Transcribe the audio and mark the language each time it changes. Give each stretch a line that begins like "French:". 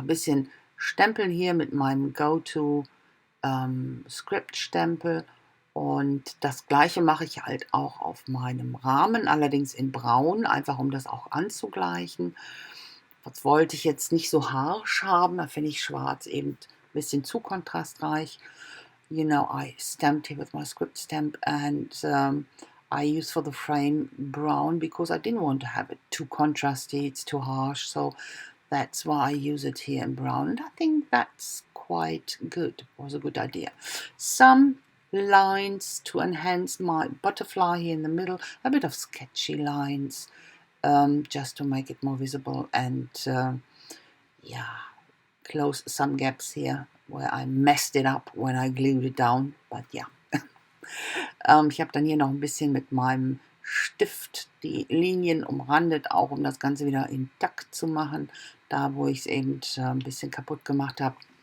German: Ein bisschen Stempeln hier mit meinem Go-To Script-Stempel. Und das gleiche mache ich halt auch auf meinem Rahmen, allerdings in Braun, einfach um das auch anzugleichen. Das wollte ich jetzt nicht so harsch haben, da finde ich Schwarz eben ein bisschen zu kontrastreich.
English: You know, I stamped here with my script stamp, and I use for the frame brown because I didn't want to have it too contrasty, it's too harsh, so that's why I use it here in brown, and I think that's quite good. It was a good idea. Some lines to enhance my butterfly here in the middle, a bit of sketchy lines, just to make it more visible, and yeah, close some gaps here where I messed it up when I glued it down, but yeah.
German: Ich habe dann hier noch ein bisschen mit meinem Stift die Linien umrandet, auch um das Ganze wieder intakt zu machen, da wo ich es eben ein bisschen kaputt gemacht habe.